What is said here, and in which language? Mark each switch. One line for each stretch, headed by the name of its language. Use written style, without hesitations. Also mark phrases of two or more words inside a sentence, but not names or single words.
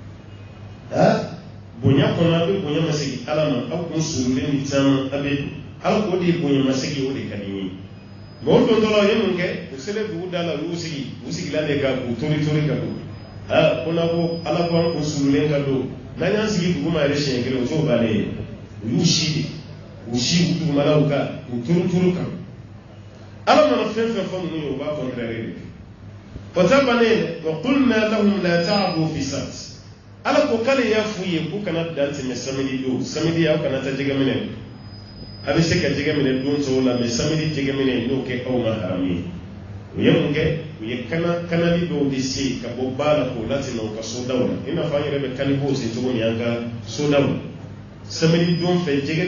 Bambara: bonya kɔnɔ aw bɛ bonya masegi ala ma aw kun surulen ni caman aw bɛ don ala k'o de ye bonya masegi o de ka di n ye mɛ o don dɔrɔn u ye mun kɛ u selen dugu da la u y'u sigila de ka k'u tori ka don ko na ko ala ko an kun surulen ka don n'an y'an sigi dugu ma yɛrɛ siɲɛ kelen o t'o bannen ye u y'u si u dugumalaw kan u turu kan ala mana fɛn fɛn fɔ ninnu ye u b'a kɔntrɛre de o ta bannen wa
Arabic: قلنا لهم لا تعدوا في
Bambara: sabt ala ko k'ale y'a f'u ye k'u kana dan tɛmɛ samedi don samedi aw kana taa jɛgɛ minɛ a bɛ se ka jɛgɛ minɛ don tɔw la mɛ samedi jɛgɛ minɛ n'o kɛ aw ma haramu ye u ye mun kɛ u ye kanali dɔw de se ka bɔ ba la k'o latɛmɛ u ka sodaw la i n'a fɔ an yɛrɛ bɛ kanibow se cogo min an ka sodaw la samedi don fɛ jɛgɛ